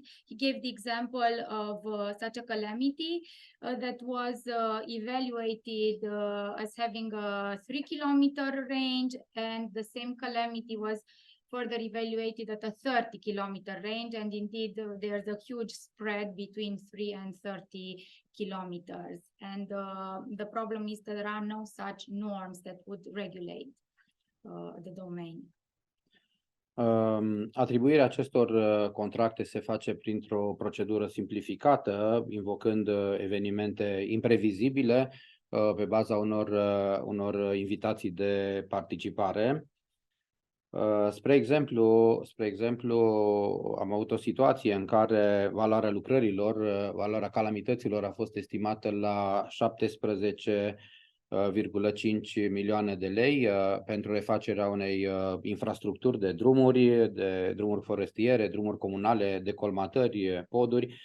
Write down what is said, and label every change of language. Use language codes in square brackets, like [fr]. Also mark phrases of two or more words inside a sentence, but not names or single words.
[en] He gave the example of such a calamity that was evaluated as having a 3-kilometer range, and the same calamity was further evaluated at a 30-kilometer range, and indeed there's a huge spread between 3 and 30 kilometers. And the problem is that there are no such norms that would regulate the domain. [ro] Atribuirea acestor contracte se face printr-o procedură simplificată, invocând evenimente imprevizibile pe baza unor invitații de participare. Spre exemplu, am avut o situație în care valoarea lucrărilor, valoarea calamităților a fost estimată la 17,5 milioane de lei pentru refacerea unei infrastructuri de drumuri forestiere, drumuri comunale, decolmatări, poduri.